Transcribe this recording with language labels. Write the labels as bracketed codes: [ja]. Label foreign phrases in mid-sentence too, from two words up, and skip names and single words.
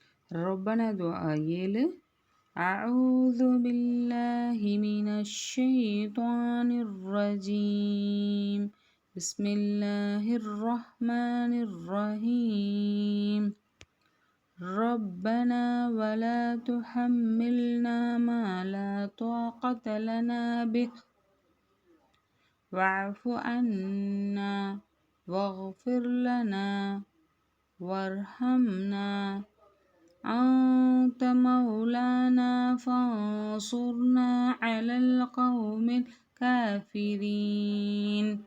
[ar] ربنا دعاء 7. أعوذ بالله من الشيطان الرجيم. بسم الله الرحمن الرحيم. ربنا ولا تحملنا ما لا طاقة لنا به واعف عنا واغفر لنا وارحمنا أنت مولانا فانصرنا على القوم الكافرين.